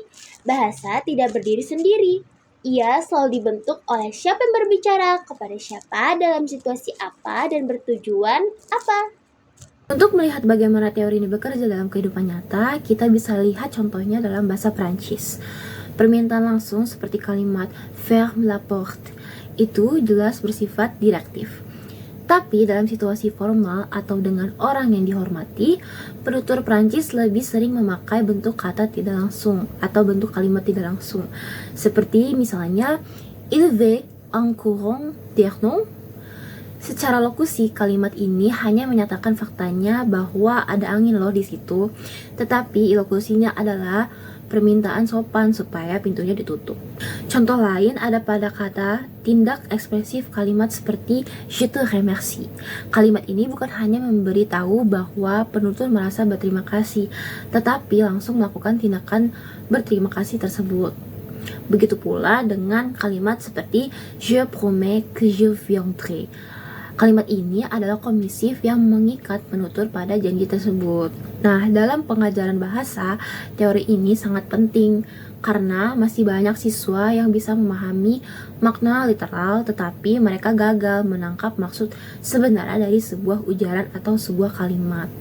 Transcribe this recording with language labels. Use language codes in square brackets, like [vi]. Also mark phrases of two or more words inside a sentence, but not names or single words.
[id] Bahasa tidak berdiri sendiri. Ia selalu dibentuk oleh siapa yang berbicara, kepada siapa, dalam situasi apa, dan bertujuan apa. Untuk melihat bagaimana teori ini bekerja dalam kehidupan nyata, kita bisa lihat contohnya dalam bahasa Prancis. Permintaan langsung seperti kalimat [fr] ferme la porte [id] itu jelas bersifat direktif. Tapi dalam situasi formal atau dengan orang yang dihormati, penutur Prancis lebih sering memakai bentuk kata tidak langsung atau bentuk kalimat tidak langsung. Seperti misalnya, [fr] il veut un courant d'air non? [id] Secara lokusi, kalimat ini hanya menyatakan faktanya bahwa ada angin loh di situ, tetapi ilokusinya adalah permintaan sopan supaya pintunya ditutup. Contoh lain ada pada kata tindak ekspresif kalimat seperti [fr] je te remercie. [id] Kalimat ini bukan hanya memberitahu bahwa penutur merasa berterima kasih, tetapi langsung melakukan tindakan berterima kasih tersebut. Begitu pula dengan kalimat seperti [fr] je promets que je viendrai. [id] Kalimat ini adalah komisif yang mengikat penutur pada janji tersebut. Nah, dalam pengajaran bahasa, teori ini sangat penting karena masih banyak siswa yang bisa memahami makna literal tetapi mereka gagal menangkap maksud sebenarnya dari sebuah ujaran atau sebuah kalimat.